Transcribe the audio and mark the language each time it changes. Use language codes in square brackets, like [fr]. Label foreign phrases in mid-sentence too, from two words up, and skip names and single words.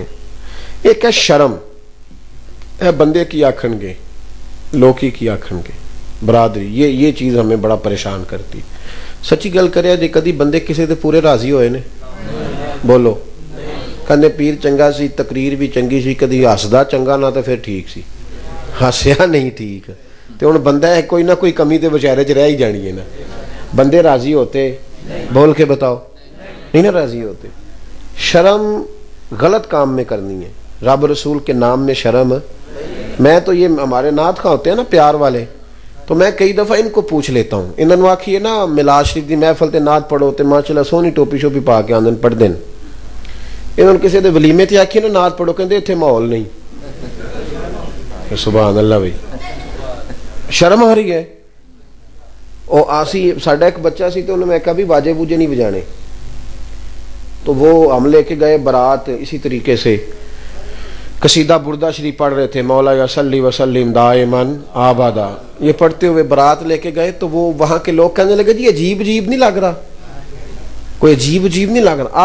[ur] ایک ہے شرم، [pa] ہے بندے کی آکھن گے، [ur] لوکی کی آکھن گے، برادری، یہ چیز ہمیں بڑا پریشان کرتی۔ [pa] سچی گل کرے جی کدی بندے کسی دے پورے راضی ہوئے نے؟ بولو، کہنے پیر چنگا سی، تقریر بھی چنگی سی، کدی ہسدا چنگا نہ تو پھر ٹھیک سی، ہسیا نہیں ٹھیک تو ہن بندہ ہے کوئی نہ کوئی کمی تے بیچارے چ رہ ہی جانی ہے نا۔ [ur] بندے راضی ہوتے؟ بول کے بتاؤ، نہیں نا راضی ہوتے۔ شرم غلط کام میں کرنی ہے، رب رسول کے نام میں شرم۔ میں تو یہ ہمارے نعت خواں ہوتے ہیں نا پیار والے، تو میں کئی دفعہ ان کو پوچھ لیتا ہوں، [pa] انہوں نے آکھیے نا میلاد شریف دی محفل تے نعت پڑھو تے ماشاءاللہ سونی ٹوپی شوپی پا کے آندن پڑھ دین، [ur] انہوں نے [pa] کسی دے ولیمے تے آکھیے نا نعت پڑھو، کہندے اتنے ماحول نہیں۔ [ur] سبحان اللہ بھائی، شرم آ رہی ہے۔ [pa] او آسی ساڈا ایک بچہ سی [ur] تو انہوں نے کہا بھی واجے بوجے نہیں بجانے، تو وہ ہم لے کے گئے برات، اسی طریقے سے قصیدہ بردہ شریف پڑھ رہے تھے، [ar] مولا یا صلی وسلم دائماً آبادا، [ur] یہ پڑھتے ہوئے برات لے کے گئے تو وہ وہاں کے لوگ کہنے لگے جی عجیب عجیب نہیں لگ رہا، کوئی عجیب عجیب نہیں لگ رہا۔